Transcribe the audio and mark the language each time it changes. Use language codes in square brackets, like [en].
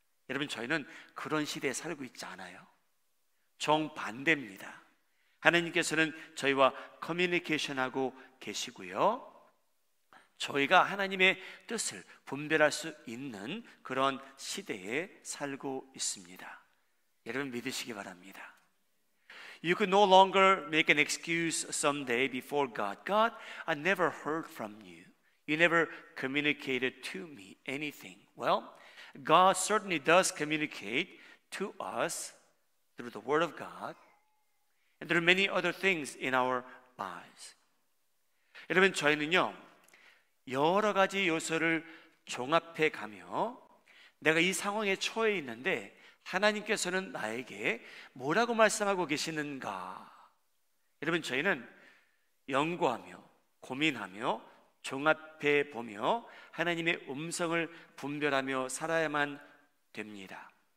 [ko] 여러분, 저희는 그런 시대에 살고 있지 않아요. 정반대입니다. 하나님께서는 저희와 커뮤니케이션하고 계시고요, 저희가 하나님의 뜻을 분별할 수 있는 그런 시대에 살고 있습니다. 여러분, 믿으시기 바랍니다. [en] You could no longer make an excuse someday before God. God, I never heard from you. You never communicated to me anything. Well, God certainly does communicate to us through the Word of God and through many other things in our lives. [ko] 여러분, 저희는요, 여러 가지 요소를 종합해 가며 내가 이 상황에 처해 있는데 하나님께서는 나에게 뭐라고 말씀하고 계시는가? 여러분, 저희는 연구하며 고민하며 종합해 보며 하나님의 음성을 분별하며 살아야만 됩니다.